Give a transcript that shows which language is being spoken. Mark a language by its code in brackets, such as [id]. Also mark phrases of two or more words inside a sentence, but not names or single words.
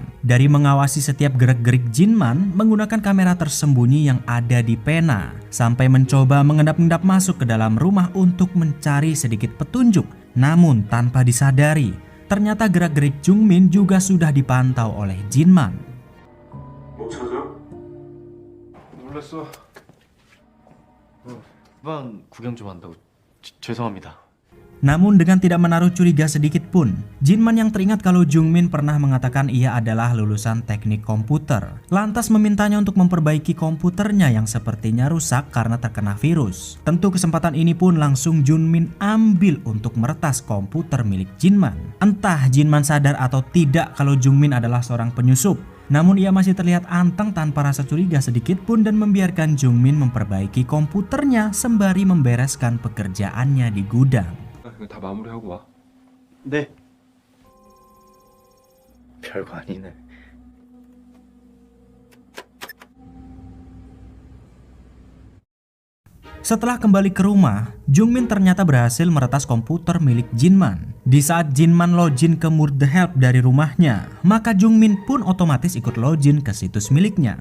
[id] Dari mengawasi setiap gerak-gerik Jinman menggunakan kamera tersembunyi yang ada di pena, sampai mencoba mengendap-endap masuk ke dalam rumah untuk mencari sedikit petunjuk. Namun tanpa disadari, ternyata gerak-gerik Jungmin juga sudah dipantau oleh Jinman. [ko] 못 찾아? 놀랐어. 방 구경 좀 한다고. 죄송합니다. [id] Namun dengan tidak menaruh curiga sedikit pun, Jinman yang teringat kalau Jungmin pernah mengatakan ia adalah lulusan teknik komputer, lantas memintanya untuk memperbaiki komputernya yang sepertinya rusak karena terkena virus. Tentu kesempatan ini pun langsung Jungmin ambil untuk meretas komputer milik Jinman. Entah Jinman sadar atau tidak kalau Jungmin adalah seorang penyusup, namun ia masih terlihat anteng tanpa rasa curiga sedikit pun dan membiarkan Jungmin memperbaiki komputernya sembari membereskan pekerjaannya di gudang. [ko] 이거 다 마무리하고 와. 네. 별거 아니네. [id] Setelah kembali ke rumah, Jungmin ternyata berhasil meretas komputer milik Jinman. Di saat Jinman login ke Murder Help dari rumahnya, maka Jungmin pun otomatis ikut login ke situs miliknya.